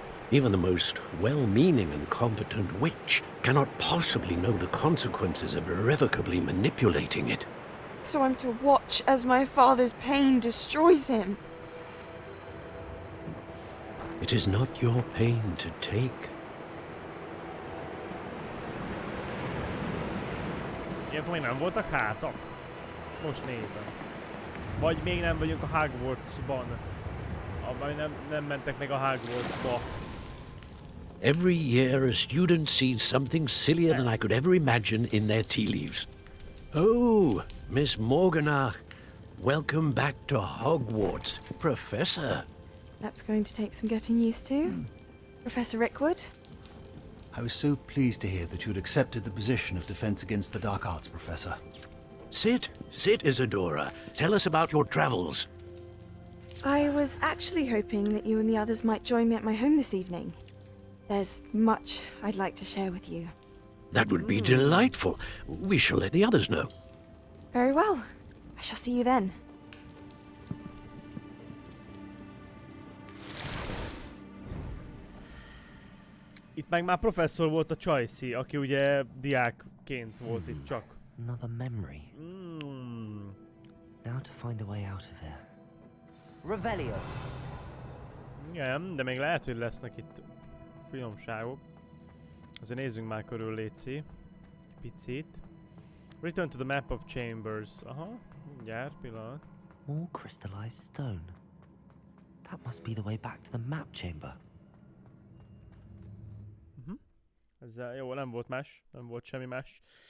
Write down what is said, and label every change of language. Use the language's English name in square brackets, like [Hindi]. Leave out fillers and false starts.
[English] Even the most well-meaning and competent witch cannot possibly know the consequences of irrevocably manipulating it. So I'm to watch as my father's pain destroys him. It is not your pain to take. [Hungarian] Ilyenkor még nem voltak házak? Most nézem. Vagy még nem vagyunk a Hogwartsban. Vagy nem mentek meg a Hogwartsba. [English] Every year a student sees something sillier than I could ever imagine in their tea leaves. Oh, Miss Morganach, welcome back to Hogwarts, Professor. That's going to take some getting used to. Professor Rickwood? I was so pleased to hear that you had accepted the position of Defense Against the Dark Arts, Professor. Sit, Isadora. Tell us about your travels. I was actually hoping that you and the others might join me at my home this evening. There's much I'd like to share with you. That would be delightful. We shall let the others know. Very well. I shall see you then. [Hungarian] Itt meg már professzor volt a Csajci, aki ugye diákként volt itt csak. [English] Another memory. Now to find a way out of here. Revelio. [Hungarian] Igen, de még lehet, hogy lesznek itt finomságok. Azért nézzünk már körül, léci. Picit. [English] Return to the map of chambers. [Hungarian] Aha, mindjárt, pillanat. [English] More crystallized stone. That must be the way back to the map chamber. [Hungarian] Ezzel jó, nem volt más. Nem volt semmi más.